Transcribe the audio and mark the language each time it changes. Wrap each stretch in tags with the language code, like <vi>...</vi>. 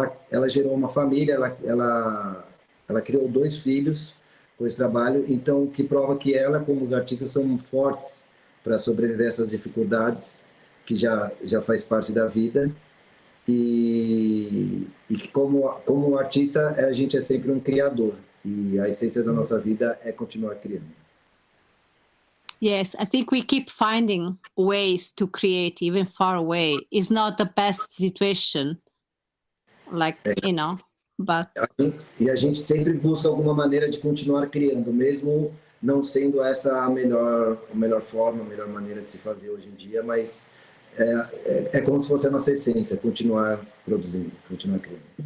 <pt>ela gerou uma família, ela criou 2 filhos com esse trabalho, então que prova que ela, como os artistas, são fortes para sobreviver a essas dificuldades que já faz parte da vida e que como artista a gente é sempre um criador e a essência da nossa vida é continuar criando.</pt> <en>Yes, I think we keep finding ways to create even far away. It's not the best situation, like, you know.</en> <pt>E a gente sempre busca alguma maneira de continuar criando, mesmo não sendo essa a melhor forma, a melhor maneira de se fazer hoje em dia, mas é como se fosse a nossa essência, continuar produzindo, continuar criando.</pt>